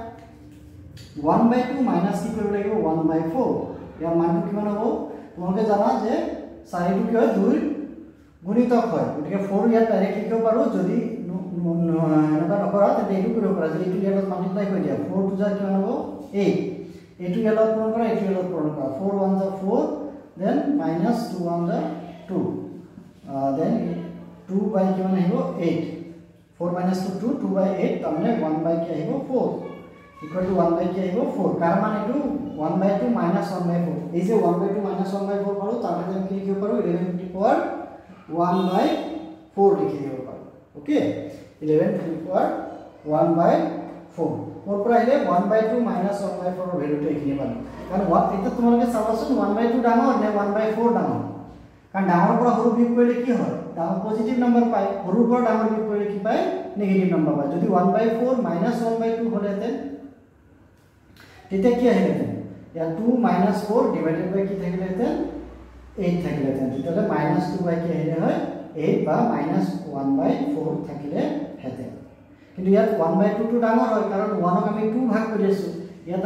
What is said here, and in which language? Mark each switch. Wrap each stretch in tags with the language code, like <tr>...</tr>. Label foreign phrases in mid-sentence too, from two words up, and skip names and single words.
<as>1/2 মাইনাস কি কৰিব লাগিব 1/4 ইয়াৰ মানটো কিমান হ'ব তোমালোকে জানা যে 4 টো কি হয় 2 গুণিতক হয় গতিকে 4 ইয়াত ডাইৰেক্ট লিখিব পাৰো যদি এনেকা নকৰা তেন্তে এইটো কৰিব পাৰা যে এইটো ইয়াত মাল্টিপ্লাই কৰি দিয়া 4 টু যা কিমান হ'ব 8 এইটো ইয়াত পূৰণ কৰা এইটো ইয়াত পূৰণ কৰা 4 1 যা 4 দেন মাইনাস 2 1 যা 2 দেন 2 বাই কিমান আহিব 8</as> <en>4 minus 2 2 by 8</en> <as>তাৰমানে</as> <en>1 by</en> <as>কি আহিব</as> <en>4 equal to 1 by</en> <as>কি আহিব 4 কাৰ মানে এটো</as> <en>1 by 2 minus 1 by 4</en> <as>এই যে</as> <en>1 by 2 minus 1 by</en> <as>4 পাৰো তাৰ কাৰণে কি লিখিব পাৰো</as> <en>11 to the power 1 by 4</en> <as>লিখি দিব পাৰো ওকে</as> <en>11 to the power 1 by 4</en> <as>মোৰ পৰা আহিলে</as> <en>1 by 2 minus 1 by 4</en> <as>ৰ ভ্যালুটো এখিনি পালো কাৰণ এটা তোমালোকে চাবাচোন</as> <en>1 by 2</en> <as>ডাঙৰ নে</as> <en>1 by 4</en> <as>ডাঙৰ কাৰণ ডাঙৰ পৰা সৰু বিয়োগ কৰিলে কি হয় ডাঙৰ পজিটিভ নম্বৰ পায় সৰুৰ পৰা ডাঙৰ বিয়োগ কৰিলে কি পায় নেগেটিভ নম্বৰ পায় যদি 1/4 - 1/2 হলেতেন তেতিয়া কি আহিলেতেন ইয়া 2 - 4</as> <en>divided by</en> <as>কি থাকিলেতেন 8 থাকিলেতেন তেতিয়ালে -2 কি আহিলে হয় 8 বা -1/4 থাকিলে হেতেন কিন্তু ইয়াত 1/2 টো ডাঙৰ হয় কাৰণ 1 ক আমি 2 ভাগ কৰি আছো ইয়াত</as>